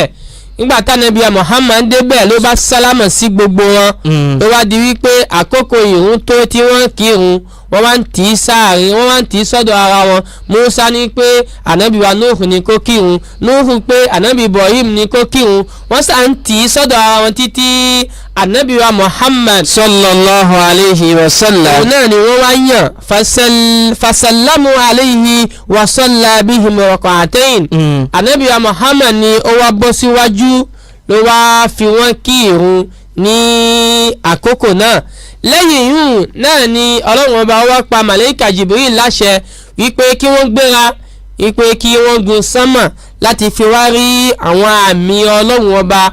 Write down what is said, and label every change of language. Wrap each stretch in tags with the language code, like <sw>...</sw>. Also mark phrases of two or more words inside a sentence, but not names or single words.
<yo>nígbà tánábì wa Muhammad débẹ̀ ló bá sálámà sí gbogbo wọn ló wá di wípé àkókò ìrun tó tí wọ́n kírun wọ́n wá ń tì í sáàrin wọ́n wá ń tì í sọ́dọ̀ ara wọn. Musa ní pé ànábì wa Nuhu ní kó kírun, Nuhu pé ànábì Ibrahim ní kó kírun, wọ́n sá ń tì í sọ́dọ̀ ara wọn títí ànábì wa Muhammad</yo> <ar>صلى الله عليه وسلم.</ar> <yo>òun náà ni wọ́n wá yàn</yo> <ar>فسلم عليهم وصلى بهم ركعتين.</ar> <yo>ànábì wa Muhammad ni ó wá bọ́ síwájú ló wá fi wọ́n kí irun ní àkókò náà. lẹ́yìn yìí náà ni ọlọ́run ọba wá pa màláíkà Jibril láṣẹ wípé kí wọ́n gbéra wípé kí wọ́n gun sánmà láti fi wá rí àwọn àmì ọlọ́run ọba.</yo>